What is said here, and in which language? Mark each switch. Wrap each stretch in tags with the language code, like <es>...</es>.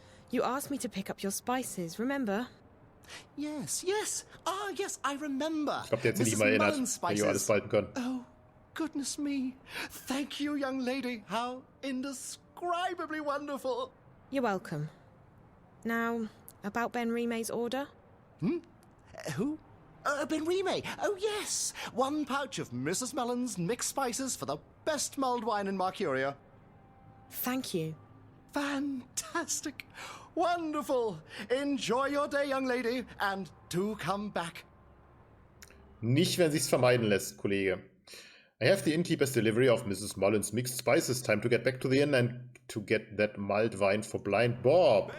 <en>You asked me to pick up your spices, remember? Yes, yes. Ah, yes, I remember.</en> <de>Ich glaube, der hat sich nicht mal erinnert, wenn wir alles behalten können.</de> <en>Oh, goodness me. Thank you, young lady. How indescribably wonderful. You're welcome. Now, about Ben Rime's order? Who? Ben Rime. Oh, yes. 1 pouch of Mrs. Mellon's mixed spices for the best mulled wine in Mercuria. Thank you. Fantastic. Wonderful. Enjoy your day, young lady, and do come back.</en> <de>Nicht, wenn sich's vermeiden lässt, Kollege.</de> <en>I have the innkeeper's delivery of Mrs. Mullen's mixed spices. Time to get back to the inn and to get that mulled wine for blind Bob.</en>